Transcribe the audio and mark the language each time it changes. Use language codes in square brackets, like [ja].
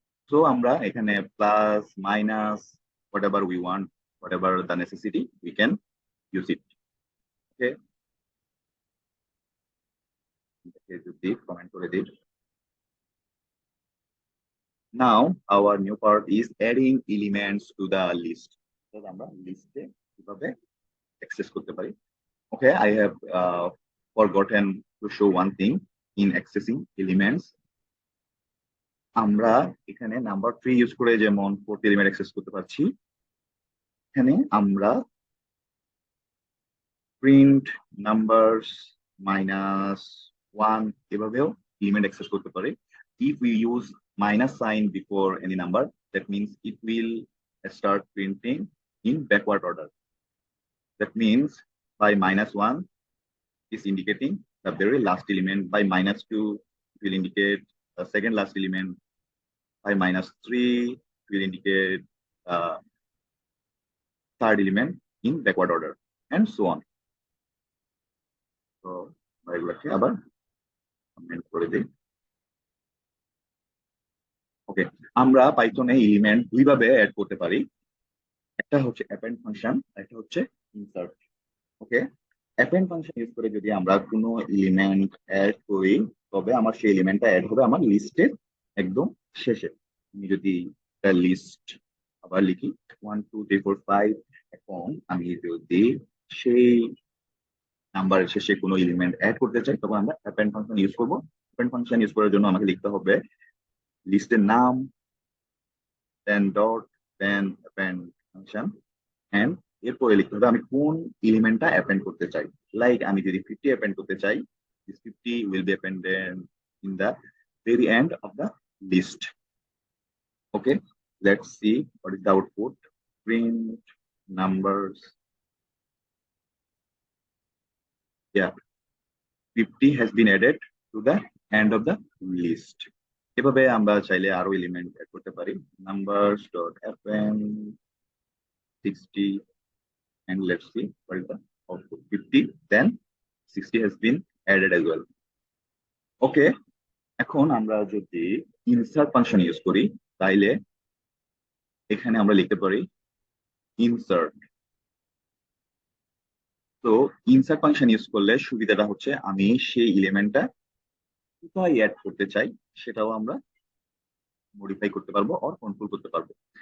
[bn] So আমরা এখানে plus minus [en] whatever we want, whatever the necessity, we can use it. [bn] Okay, যদি comment করে দিই। [en] Now our new part is adding elements to the list. [bn] আমরা লিস্টে কিভাবে access করতে পারি। [en] Okay, I have forgotten to show one thing in accessing elements. [bn] আমরা এখানে নাম্বার 3 ইউজ করে যেমন 4th এলিমেন্ট অ্যাক্সেস করতে পারছি, এখানে আমরা প্রিন্ট নাম্বারস -1 এভাবেও এলিমেন্ট অ্যাক্সেস করতে পারি। [en] If we use minus sign before any number, that means it will start printing in backward order. That means by -1 is indicating the very last element. By -2 will indicate the second last element. By -3 will indicate third element in backward order, and so on. [bn] So এগুলোকে আবার comment করে দিই। ওকে, আমরা পাইথনে element দুইভাবে add করতে পারি, একটা হচ্ছে অ্যাপেন্ড ফাংশন, একটা হচ্ছে ইনসার্ট। ওকে, অ্যাপেন্ড ফাংশন ইউজ করে যদি আমরা কোনো এলিমেন্ট অ্যাড করি, তবে আমার সেই এলিমেন্টটা অ্যাড হবে আমার লিস্টের একদম শেষে। আমি যদি একটা লিস্ট আবার লিখি 1 2 3 4 5, এখন আমি যদি সেই নাম্বারের শেষে কোনো এলিমেন্ট অ্যাড করতে চাই, তখন আমরা অ্যাপেন্ড ফাংশন ইউজ করবো। অ্যাপেন্ড ফাংশন ইউজ করার জন্য আমাকে লিখতে হবে লিস্টের নাম, দেন dot, then append function, and এরপরে লিখতে হবে আমি কোন এলিমেন্টটা অ্যাপেন্ড করতে চাই। লাইক আমি যদি 50 অ্যাপেন্ড করতে চাই, [en] this 50 will be appended in the very end of the list. Okay, let's see what is the output. Print numbers. Yeah, 50 has been added to the end of the list. [bn] এভাবে আমরা চাইলে আরো element add করতে পারি। [en] numbers dot append 60, and let's see what is the output. 50, then 60 has been added as well. [bn] Okay, এখন আমরা যদি insert function use করি, তাইলে এখানে আমরা লিখতে পারি ইনসার্ট। তো ইনসার্ট ফাংশন ইউজ করলে সুবিধাটা হচ্ছে আমি সেই এলিমেন্টটা কোথায় অ্যাড করতে চাই সেটাও আমরা মডিফাই করতে পারবো আর কন্ট্রোল করতে পারবো।